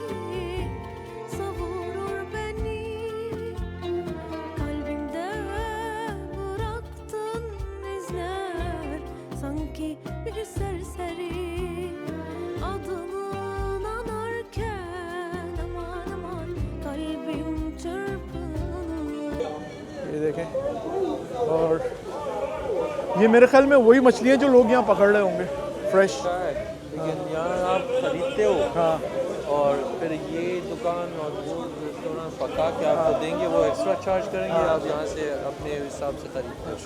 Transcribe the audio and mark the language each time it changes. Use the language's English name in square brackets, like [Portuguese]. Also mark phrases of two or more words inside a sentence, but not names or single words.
[Turkish] savurur beni kalbimde bıraktın izler sanki bir serseri adını anarken aman aman kalbim çırpınır. [Urdu] یہ دیکھیں، اور یہ میرے خیال میں وہی مچھلیاں جو لوگ یہاں پکڑ رہے ہوں گے فریش. لیکن یہاں آپ خریدتے ہو ہاں اور پھر یہ دکان اور وہ ریسٹورنٹ پکا کے آپ کو دیں گے، وہ [English] extra charge [Urdu] کریں گے، آپ یہاں سے اپنے حساب سے خریدتے ہو.